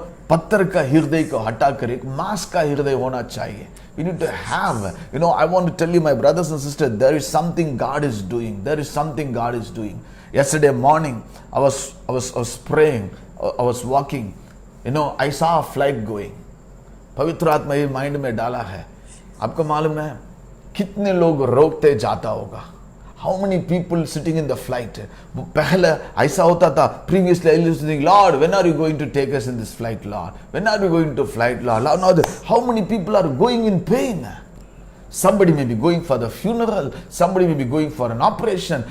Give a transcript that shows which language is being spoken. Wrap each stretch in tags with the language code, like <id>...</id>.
<hi>पत्थर का हृदय को हटाकर एक मांस का हृदय होना चाहिए.</hi> <en>We need to have, I want to tell you, my brothers and sisters, there is something God is doing. There is something God is doing. Yesterday morning, I was praying, I was walking, I saw a flight going.</en> <hi>पवित्र आत्मा ये mind में डाला है. आपको मालूम है कितने लोग रोकते जाता होगा.</hi> <en>How many people sitting in the flight?</en> <hi>पहले ऐसा होता था.</hi> <en>Previously I used to think, Lord, when are you going to take us in this flight, Lord? When are we going to flight, Lord? Now, how many people are going in pain? Somebody may be going for the funeral. Somebody may be going for an operation.</en>